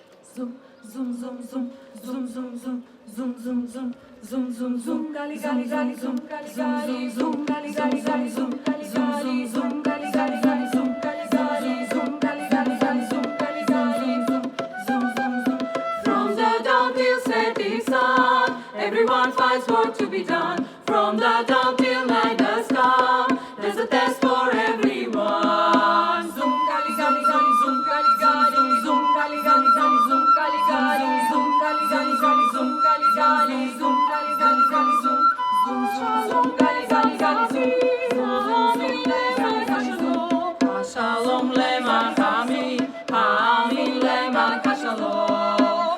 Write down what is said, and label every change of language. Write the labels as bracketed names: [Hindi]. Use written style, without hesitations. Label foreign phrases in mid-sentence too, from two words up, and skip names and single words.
[English] Zoom, zoom, zoom, zoom, zoom, zoom, zoom, zoom, zoom, zoom, zoom, zoom, zoom, gali, gali, gali, zoom, gali, gali, zoom, gali, gali, gali, zoom, gali, gali, zoom, gali, gali, gali, zoom, gali, gali, zoom, gali, gali, gali, zoom, gali, gali, zoom, zoom, zoom, zoom. From the dawn till setting sun, everyone finds work to be done. From the dawn till night does come, there's a test for everyone. Zoom, gali, gali, gali, zoom, gali, gali, zoom, gali, gali, gali, zoom, gali, gali, zoom, gali, gali, gali, zoom, gali, gali, zoom, gali, gali, gali, zoom, zoom, zoom, zoom, gali, gali, gali, zoom, [Hebrew] Shalom lema hami, hami lema kashalom.